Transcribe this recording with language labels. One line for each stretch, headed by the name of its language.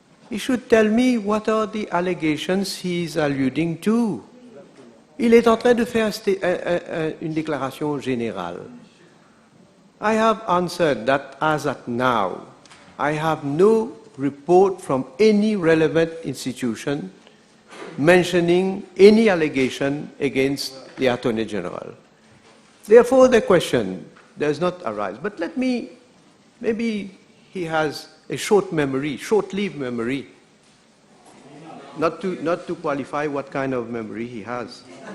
English: He should tell me what are the allegations he is alluding to.
French: Il est en train de faire une déclaration générale.
English: I have answered that as at now, I have no report from any relevant institution mentioning any allegation against the Attorney General. Therefore, the question does not arise. But maybe he has a short memory, short-lived memory, not to qualify what kind of memory he has.